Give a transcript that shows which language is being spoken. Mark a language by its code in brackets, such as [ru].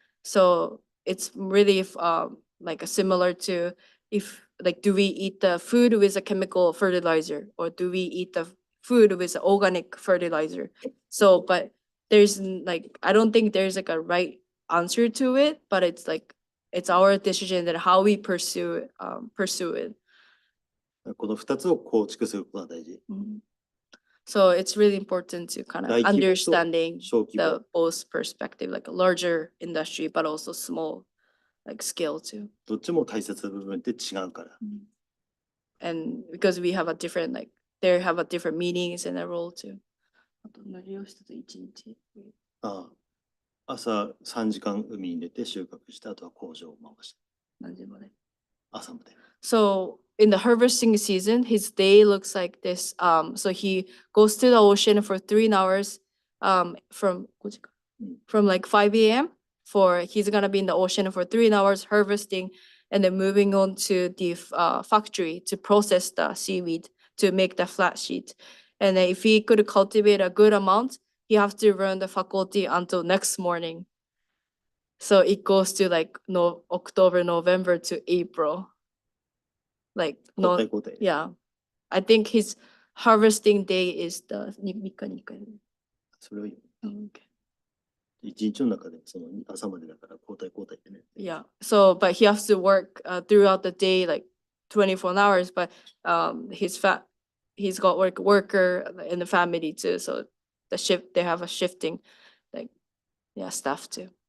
[en] So it's really like similar to if like do we eat the food with a chemical fertilizer or do we eat the food with organic fertilizer? So but there's like I don't think there's like a right answer to it, but it's like it's our decision that how we pursue it. [ja] この2つを構築することが大事。 [en] So it's really important to kind of [ja] 大規模と [en] understanding [ja] 小規模。 [en] the both perspective, like a larger industry, but also small like scale too. [ja] どっちも大切な部分って違うから。 [en] And because we have a different like they have a different meanings and a role too. [ja] あと何をしてた一日。朝3時間海に出て収穫して、あとは工場を回して。何時まで？朝まで。 [en] So in the harvesting season, his day looks like this. So he goes to the ocean for 3 hours from like 5 a.m. He's gonna be in the ocean for 3 hours harvesting and then moving on to the factory to process the seaweed to make the flat sheet. And then if he could cultivate a good amount, he have to run the faculty until next morning. So it goes to like October, November to April. Like [ja] 交代交代。 [en] yeah, I think his harvesting day is the [ja] 3日に1回。それを言う。 [en] Okay. [ja] 一日の中で朝までだから交代交代ってね。 [en] Yeah. So, but he has to work throughout the day, like 24 hours. But he's got worker in the family too. So they have a shifting, like staff too.